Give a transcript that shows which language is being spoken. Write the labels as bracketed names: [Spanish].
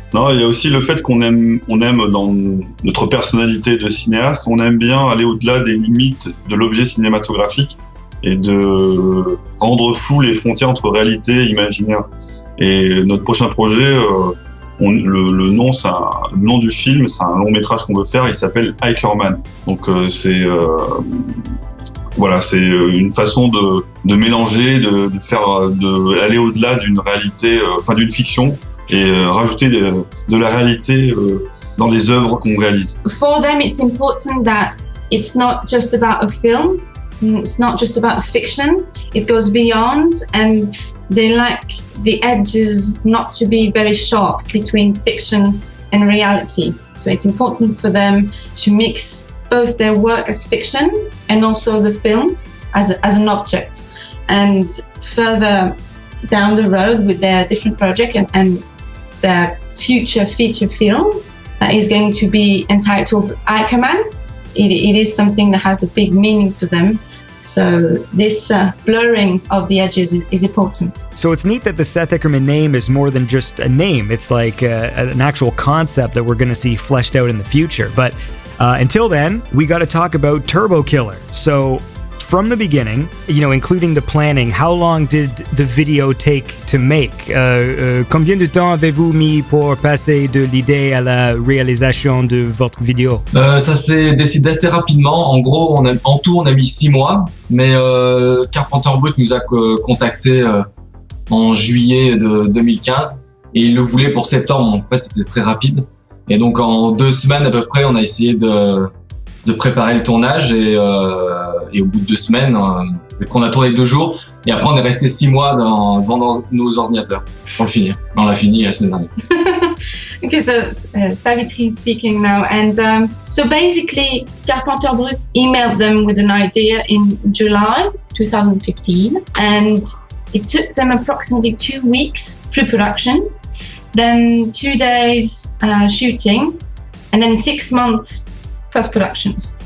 [French] Non, il y a aussi le fait qu'on aime dans notre personnalité de cinéaste, on aime bien aller au-delà des limites de l'objet cinématographique et de rendre floues les frontières entre réalité et imaginaire. Et notre prochain projet, le nom du film, c'est un long métrage qu'on veut faire, il s'appelle Ickerman. Donc c'est une façon de mélanger, de aller au-delà d'une réalité, d'une fiction, et rajouter de la réalité dans les œuvres qu'on réalise. [English] For them, it's important that it's not just about a film. It's not just about fiction, it goes beyond, and they like the edges not to be very sharp between fiction and reality. So it's important for them to mix both their work as fiction and also the film as an object. And further down the road with their different project and their future feature film that is going to be entitled Ickerman, it is something that has a big meaning to them. So this blurring of the edges is important. So it's neat that the Seth Ickerman name is more than just a name. It's like an actual concept that we're going to see fleshed out in the future. But until then, we got to talk about Turbo Killer. So from the beginning, including the planning, how long did the video take to make? [French] Combien de temps avez-vous mis pour passer de l'idée à la réalisation de votre vidéo? Ça s'est décidé assez rapidement. En gros, en tout, on a mis 6 mois. Mais Carpenter Brut nous a contacté en juillet de 2015. Et il le voulait pour septembre. En fait, c'était très rapide. Et donc, en 2 semaines à peu près, on a essayé de préparer le tournage, et au bout de 2 semaines, on a tourné 2 jours, et après on est resté 6 mois devant nos ordinateurs pour le finir. On l'a fini la semaine dernière. [English] Okay, so Savitri speaking now, and so basically Carpenter Brut emailed them with an idea in July 2015, and it took them approximately 2 weeks pre-production. then 2 days shooting, and then 6 months post-productions.